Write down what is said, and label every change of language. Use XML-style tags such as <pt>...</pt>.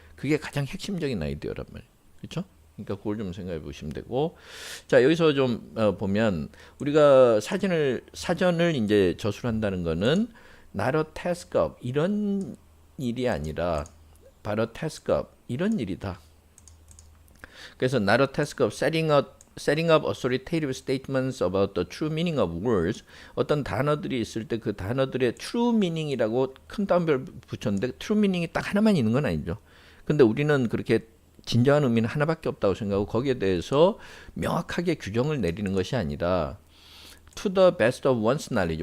<ko>그게 가장 핵심적인 아이디어란 말이에요. 그렇죠? 그러니까 그걸 좀 생각해 보시면 되고, 자 여기서 좀 보면 우리가 사전을 이제 저술한다는 거는 not a task of 이런 일이 아니라 바로 task of 이런 일이다.</ko> <en>그래서 not a task of setting up authoritative statements about the true meaning of words.</en> <ko>어떤 단어들이 있을 때 그 단어들의 true meaning이라고 큰 따옴표를 붙였는데 true meaning이 딱 하나만 있는 건 아니죠. 근데 우리는 그렇게 진정한 의미는 하나밖에 없다고 생각하고 거기에 대해서 명확하게 규정을 내리는 것이 아니라</ko> <en>to the best of one's knowledge.</en>